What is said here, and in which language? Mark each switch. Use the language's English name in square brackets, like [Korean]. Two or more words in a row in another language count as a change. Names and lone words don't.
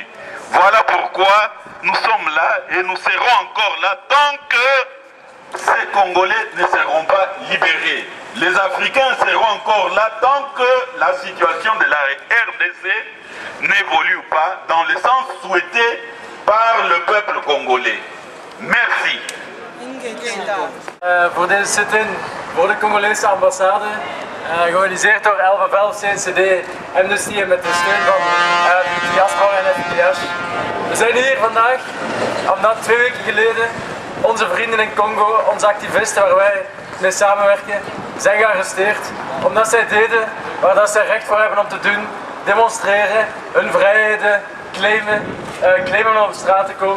[French] Voilà pourquoi nous sommes là et nous serons encore là tant que ces Congolais ne seront pas libérés. Les Africains seront encore là tant que la situation de la RDC n'évolue pas dans le sens souhaité par le peuple congolais. Merci. [Dutch] Voor deze sit-in voor de Congolese ambassade, georganiseerd door 1111 CNCD, Amnesty en met de steun van de diaspora en FDS. We zijn hier vandaag omdat 2 weken geleden onze vrienden in Congo, onze activisten waar wij mee samenwerken, zijn gearresteerd omdat zij deden waar dat zij recht voor hebben om te doen, demonstreren, hun vrijheden claimen om op straat te komen.